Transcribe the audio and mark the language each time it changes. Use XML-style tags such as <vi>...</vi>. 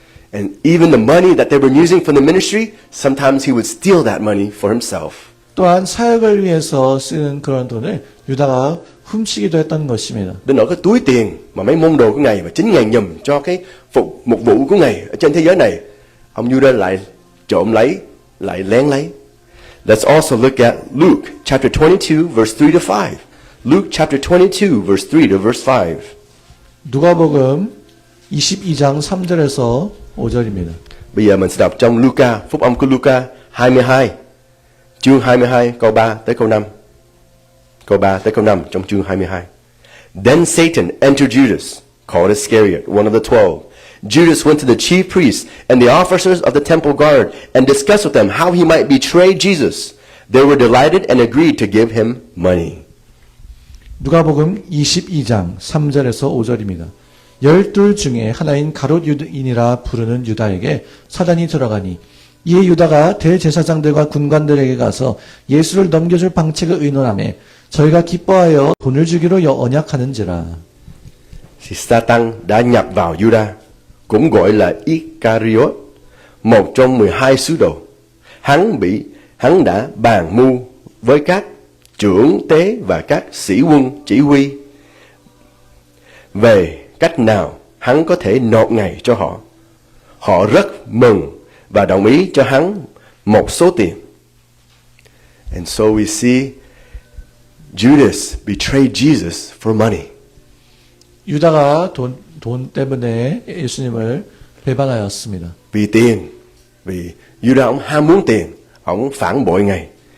<en>And even the money that they were using for the ministry, sometimes he would steal that money for himself.</en> <ko>또한 사역을 위해서 쓰는 그런 돈을 유다가 훔치기도 했다는 것입니다.</ko> <vi>Đến nỗi cái túi tiền mà mấy môn đồ của Ngài mà chính Ngài nhầm cho cái mục vụ của Ngài ở trên thế giới này, ông Judas lại trộm lấy, lại lén lấy.</vi> <en>Let's also look at Luke chapter 22 verse 3 to 5. Luke chapter 22 verse 3 to verse 5.</en> <ko>누가복음 22장 3절에서 5절입니다.</ko> <vi>Bây giờ mình sẽ đọc trong Luca, phúc âm của Luca 22, chương 22 câu 3 tới câu 5. Câu 3 tới câu 5 trong chương 22.</vi> <en>Then Satan entered Judas, called Iscariot, one of the 12. Judas went to the chief priests and the officers of the temple guard and discussed with them how he might betray Jesus. They were delighted and agreed to give him money.</en> <ko>누가복음 22장 3절에서 5절입니다. 12 중에 하나인 가롯 유다인이라 부르는 유다에게 사단이 들어가니 이에 유다가 대제사장들과 군관들에게 가서 예수를 넘겨줄 방책을 의논하며 저희가 기뻐하여 돈을 주기로 언약하는지라.</ko> <vi>Thì Satan đã nhập vào Judas, cũng gọi là Iscariot, một trong 12 sứ đồ. Hắn đã bàn mưu với các trưởng tế và các sĩ quân chỉ huy về cách nào hắn có thể nộp ngày cho họ. Họ rất mừng và đồng ý cho hắn một số tiền.</vi> <en>And so we see Judas betrayed Jesus for money.</en> <ko>유다가 돈 때문에 예수님을 배반하였습니다.</ko> <vi>Vì tiền, vì Judas ông ham muốn tiền, ông phản bội Ngài.</vi>